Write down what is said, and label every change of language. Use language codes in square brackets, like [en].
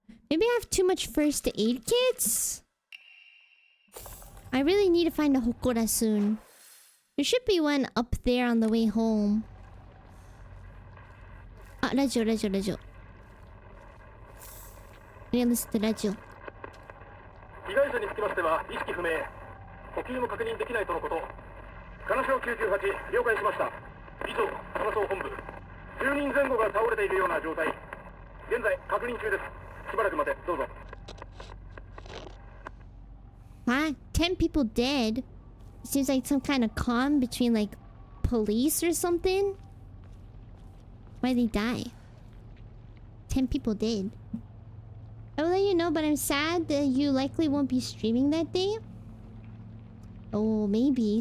[en] Maybe I have too much first aid kits? I really need to find a Hokora soon. There should be one up there on the way home. Ah, radio. I need to listen to radio. [ja] 被害者につきましては意識不明呼吸も確認できないとのこと金賞98了解しました以上金賞本部10人前後が倒れているような状態現在確認中ですしばらく待てどうぞ [en] What? 10 people dead? Seems like some kind of con between like police or something. Why'd they die? 10 people dead. I will let you know, but I'm sad that you likely won't be streaming that day. Oh, maybe.